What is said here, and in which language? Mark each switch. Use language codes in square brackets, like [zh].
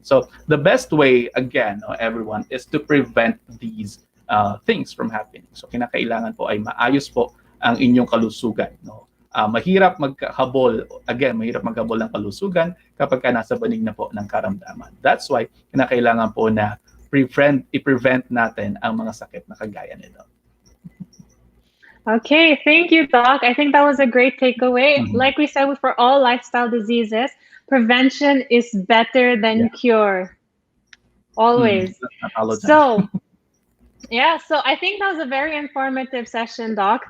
[en] So, the best way, again, everyone, is to prevent these things from happening. [tl] So, kinakailangan po ay maayos po ang inyong kalusugan. No? Mahirap maghabol ng kalusugan kapag ka nasa banig na po ng karamdaman. That's why, kinakailangan po na i-prevent natin ang mga sakit na kagaya nito. [en] Okay, thank you, Doc. I think that was a great takeaway. Like we said, for all lifestyle diseases, prevention is better than cure. Always. So I think that was a very informative session, Doc.